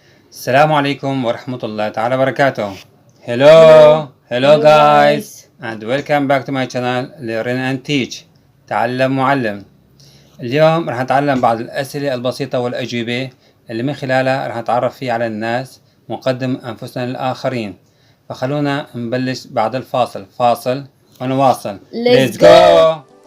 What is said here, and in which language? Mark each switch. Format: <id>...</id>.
<ar>السلام عليكم ورحمة الله تعالى وبركاته.</ar> <en>Hello, hello Hello guys, guys. and welcome back to my channel Learn and Teach.</en> <ar>تعلم معلم. اليوم رح نتعلم بعض الأسئلة البسيطة والأجوبة اللي من خلالها رح نتعرف فيه على الناس ونقدم أنفسنا للآخرين. فخلونا نبلش بعد الفاصل. فاصل ونواصل.</ar> <en>Let's go.</en>